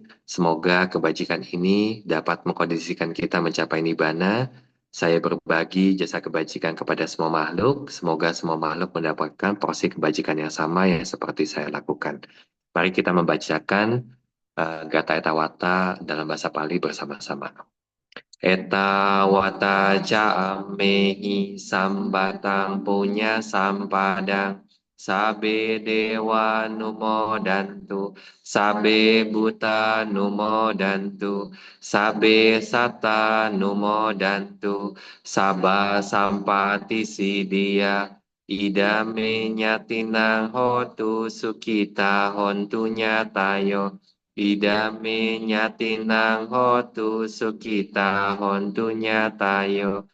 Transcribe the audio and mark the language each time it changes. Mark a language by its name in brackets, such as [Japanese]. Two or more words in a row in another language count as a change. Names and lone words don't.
[Indonesian] Semoga kebajikan ini dapat mengkondisikan kita mencapai nibbana. Saya berbagi jasa kebajikan kepada semua makhluk. Semoga semua makhluk mendapatkan porsi kebajikan yang sama yang seperti saya lakukan. Mari kita membacakan Gata Etawata dalam bahasa Pali bersama-sama. [Pali] Etawata ja'amehi sambatang punya sampadang. Sabe dewa numodantu, sabe buta numodantu, sabe sata numodantu, saba sampati sidia, idame nyatinang hotu sukita hontu nyatayo, idame nyatinang hotu sukita hontu nyatayo.